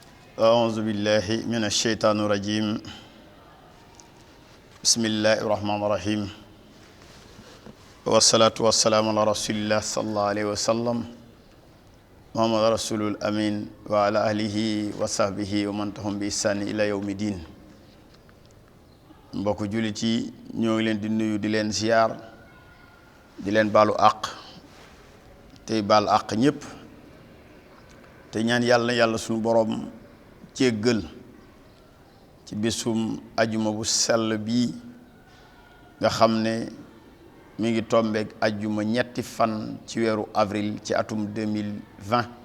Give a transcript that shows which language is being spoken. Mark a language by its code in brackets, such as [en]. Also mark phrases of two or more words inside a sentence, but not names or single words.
[ar] أعوذ بالله من الشيطان الرجيم بسم الله الرحمن الرحيم والصلاة والسلام على رسول الله صلى الله عليه وسلم محمد رسول الأمين وعلى أهله وصحبه ومن تهم بإحسان إلى يوم الدين [wo] mbokk jullit yi ñoo ngi leen di nuyu di leen ziar di leen baalu àq tey baal àq ñëpp te ñaan yàlla suñu borom jéggal ci bésum ajuma bu sell bii nga xam ne mi ngi tombeek ajuma ñetti fan ci weeru avril ci atum 2020